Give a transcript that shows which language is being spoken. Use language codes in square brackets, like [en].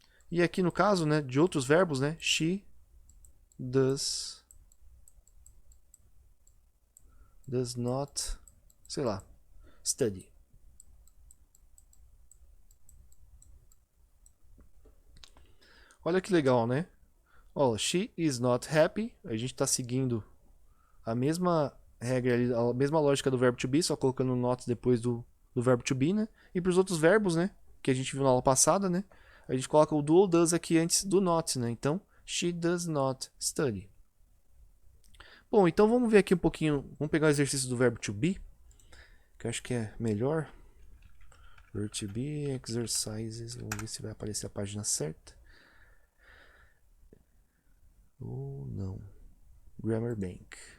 [pt] E aqui no caso, né, de outros verbos, né? [en] She does not, [pt] sei lá, [en] study. [pt] Olha que legal, né? Ó, [en] she is not happy. [pt] A gente está seguindo a mesma regra ali, a mesma lógica do verbo to be, só colocando not depois do verbo to be, né? E para os outros verbos, né, que a gente viu na aula passada, né? A gente coloca o do ou does aqui antes do not, né? Então, [en] she does not study. [pt] Bom, então vamos ver aqui um pouquinho. Vamos pegar o exercício do verbo to be, que eu acho que é melhor. Verbo to be, exercises. Vamos ver se vai aparecer a página certa. Ou não. Grammar Bank.